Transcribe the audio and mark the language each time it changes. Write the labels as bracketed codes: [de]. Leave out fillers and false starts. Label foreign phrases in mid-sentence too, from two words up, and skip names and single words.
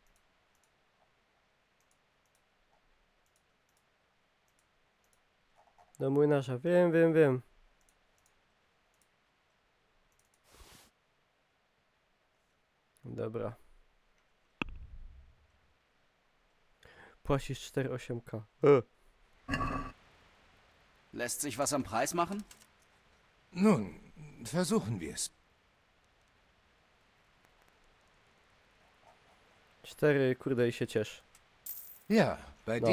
[pl] Do młynarza. Wiem. Dobra. Płacisz 4,8K. [de] Lässt sich was am Preis machen? Nun, versuchen wir es. [pl] 4, kurde, i się ciesz. [de] Ja, bei [pl] No.